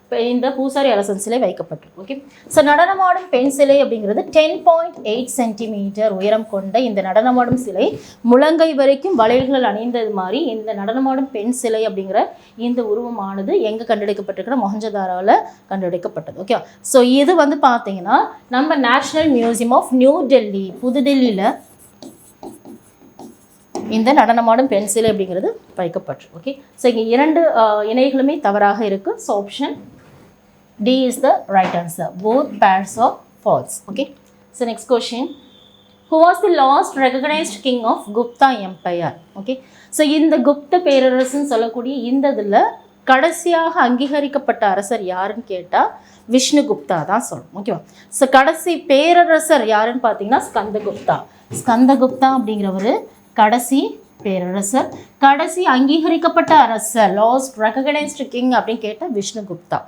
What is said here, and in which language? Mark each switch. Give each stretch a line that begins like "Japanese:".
Tamil: இந்த பூசாரி அரசன் சிலை வைக்கப்பட்டிருக்கு. ஓகே, ஸோ நடனமாடும் பெண் சிலை அப்படிங்கிறது 10.8 சென்டிமீட்டர் உயரம் கொண்ட இந்த நடனமாடும் சிலை முழங்கை வரைக்கும் வளையல்கள் அணிந்தது மாதிரி இந்த நடனமாடும் பெண் சிலை அப்படிங்கிற இந்த உருவமானது எங்கே கண்டெடுக்கப்பட்டிருக்கிற மொஹஞ்சதாரோவில் கண்டெடுக்கப்பட்டது. ஓகே, ஸோ இது வந்து பார்த்தீங்கன்னா நம்ம
English: national museum of New Delhi,
Tamil: புதுடெல்லியில் இந்த நடனமாடும் பெண் சிலை அப்படிங்கிறது வைக்கப்பட்டிருக்கு. ஓகே, ஸோ இங்கே 2 இணைகளுமே தவறாக இருக்குது.
English: So option D is the right answer. Both pairs are false. Okay, so next question. Who was the last recognized king of Gupta Empire?
Tamil: Okay, so இந்த குப்த பேரரசுன்னு சொல்லக்கூடிய இந்த இதில் கடைசியாக அங்கீகரிக்கப்பட்ட அரசர் யாருன்னு கேட்டால் விஷ்ணுகுப்தா தான் சொல்லணும். ஓகேவா, ஸோ கடைசி பேரரசர் யாருன்னு பார்த்தீங்கன்னா ஸ்கந்தகுப்தா. ஸ்கந்தகுப்தா அப்படிங்கிறவர் கடைசி பேரரசர், கடைசி அங்கீகரிக்கப்பட்ட அரசர்,
English: last recognised king
Tamil: அப்படின்னு கேட்டால் விஷ்ணுகுப்தா.